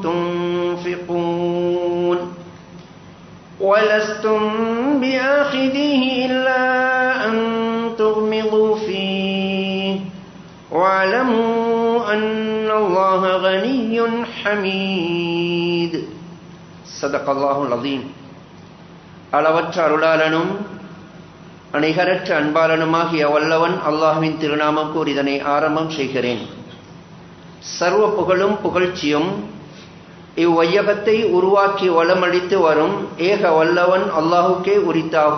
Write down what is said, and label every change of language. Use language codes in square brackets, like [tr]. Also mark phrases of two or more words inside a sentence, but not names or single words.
[ar] تنفقون ولستم بآخذيه إلا أن تغمضوا فيه واعلموا أن الله غني حميد. صدق الله العظيم. [ta] அளவற்ற அருளாளனும் அணிகரற்ற அன்பாளனுமாகிய வல்லவன் அல்லாஹ்வின் திருநாமம் கூறி இதனை ஆரம்பம் செய்கிறேன். சர்வ புகழும் புகழ்ச்சியும் இவ்வையகத்தை உருவாக்கி வளமளித்து வரும் ஏக வல்லவன் அல்லாஹுக்கே உரித்தாக.